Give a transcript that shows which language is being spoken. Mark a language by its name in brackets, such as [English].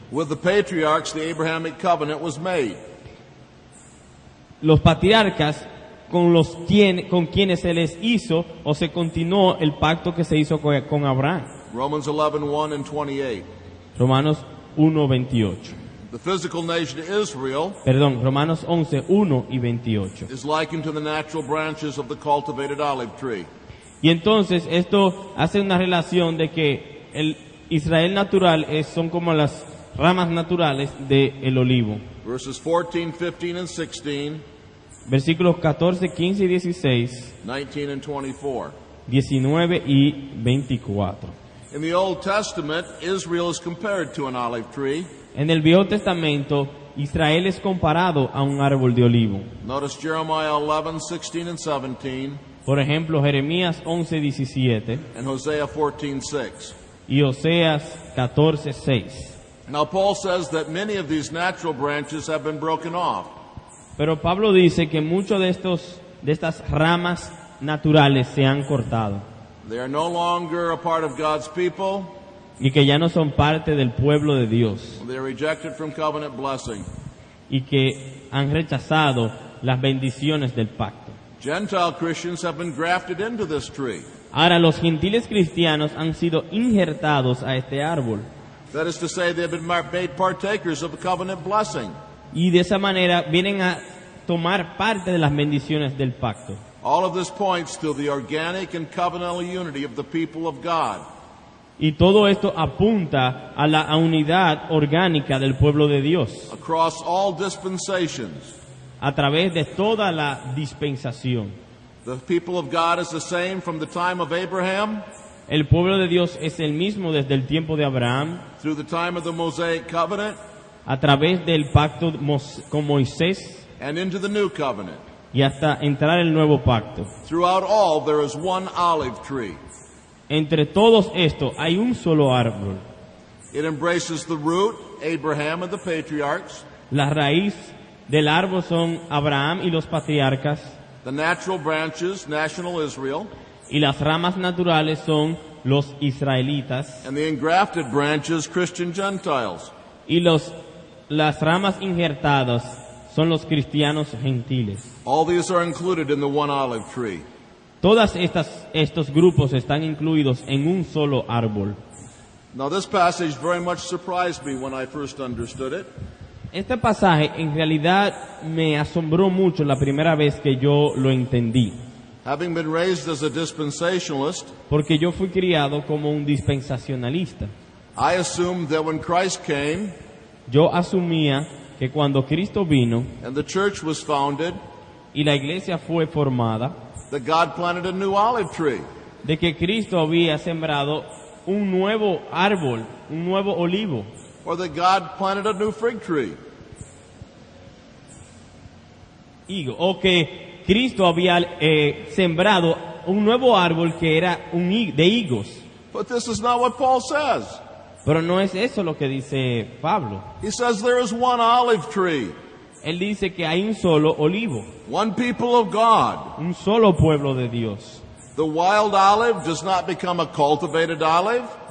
[English] With the patriarchs, the Abrahamic covenant was made. [Spanish] Los patriarcas con quienes se les hizo o se continuó el pacto que se hizo con Abraham. [English] Romans 11:1 and 28. [Spanish] Romanos 1:28. [English] The physical nation Israel [Spanish] Romanos 11:1 y 28. [English] is likened to the natural branches of the cultivated olive tree. [Spanish] Y entonces esto hace una relación de que el Israel natural son como las ramas naturales del olivo. [English] Verses 14, 15, and 16, [Spanish] Versículos 14, 15 y 16, [English] 19 and 24. [Spanish] 19 y 24. [English] In the Old Testament, Israel is compared to an olive tree. [Spanish] En el Viejo Testamento, Israel es comparado a un árbol de olivo. [English] Notice Jeremiah 11, 16, and 17, [Spanish] Por ejemplo, Jeremías 11, 17 [English] and Hosea 14, 6. [Spanish] y Oseas 14, 6. [English] Now Paul says that many of these natural branches have been broken off. [Spanish] Pero Pablo dice que muchos de estas ramas naturales se han cortado [English] They are no longer a part of God's people. [Spanish] y que ya no son parte del pueblo de Dios [English] They are rejected from covenant blessing. [Spanish] y que han rechazado las bendiciones del pacto. [English] Gentile Christians have been grafted into this tree. [Spanish] Ahora los gentiles cristianos han sido injertados a este árbol [English] That is to say, they have been made partakers of the covenant blessing. [Spanish] y de esa manera vienen a tomar parte de las bendiciones del pacto. [English] All of this points to the organic and covenantal unity of the people of God. [Spanish] Y todo esto apunta a la unidad orgánica del pueblo de Dios [English] Across all dispensations, [Spanish] a través de toda la dispensación. [English] the people of God is the same from the time of Abraham [Spanish] El pueblo de Dios es el mismo desde el tiempo de Abraham, [English] through the time of the Mosaic covenant [Spanish] a través del pacto con Moisés [English] and into the new covenant. [Spanish] y hasta entrar el nuevo pacto. [English] Throughout all, there is one olive tree. [Spanish] Entre todos estos hay un solo árbol. [English] It embraces the root, Abraham and the patriarchs, [Spanish] La raíz del árbol son Abraham y los patriarcas, [English] the natural branches, national Israel, [Spanish] y las ramas naturales son los israelitas, [English] and the engrafted branches, Christian Gentiles. [Spanish] y las ramas injertadas son los cristianos gentiles. [English] All these are included in the one olive tree. [Spanish] Todas estos grupos están incluidos en un solo árbol. [English] Now, this passage very much surprised me when I first understood it. [Spanish] Este pasaje en realidad me asombró mucho la primera vez que yo lo entendí, [English] Having been raised as a dispensationalist, [Spanish] porque yo fui criado como un dispensacionalista. [English] I assumed that when Christ came [Spanish] Yo asumía que cuando Cristo vino [English] and the church was founded, [Spanish] y la iglesia fue formada, [English] that God planted a new olive tree. [Spanish] de que Cristo había sembrado un nuevo árbol, un nuevo olivo, [English] Or that God planted a new fig tree. [Spanish] o que Cristo había sembrado un nuevo árbol que era de higos. [English] But this is not what Paul says. [Spanish] Pero no es eso lo que dice Pablo. [English] He says there is one olive tree, [Spanish] Él dice que hay un solo olivo, [English] one people of God. [Spanish] un solo pueblo de Dios. [English] The wild olive does not become a cultivated olive.